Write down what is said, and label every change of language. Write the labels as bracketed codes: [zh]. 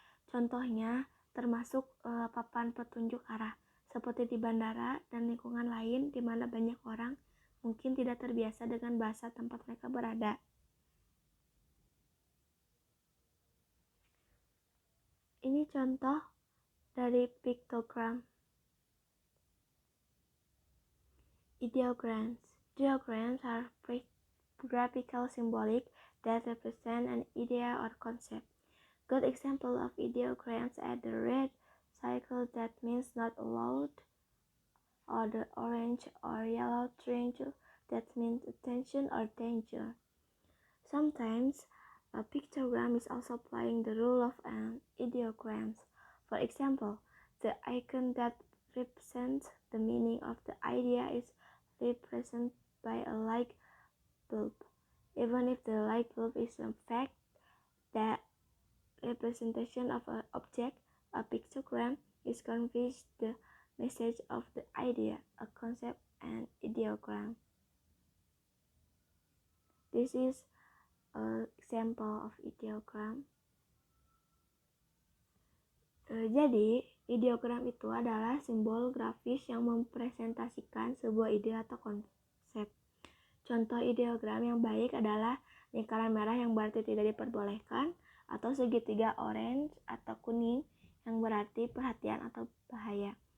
[id] Contohnya termasuk papan petunjuk arah, seperti di bandara dan lingkungan lain di mana banyak orang mungkin tidak terbiasa dengan bahasa tempat mereka berada. Ini contoh dari piktogram. [en] Ideograms. Ideograms are graphical symbolic that represent an idea or concept. Good example of ideograms are the red circle that means not allowed, or the orange or yellow triangle that means attention or danger. Sometimes a pictogram is also playing the role of an ideogram. For example, the icon that represents the meaning of the idea is represented by a light bulb. Even if the light bulb is in fact the representation of an object, a pictogram is conveys the message of the idea, a concept, and ideogram. This is an example of ideogram. [id] Jadi, ideogram itu adalah simbol grafis yang mempresentasikan sebuah ide atau konsep. Contoh ideogram yang baik adalah lingkaran merah yang berarti tidak diperbolehkan, atau segitiga orange atau kuning yang berarti perhatian atau bahaya.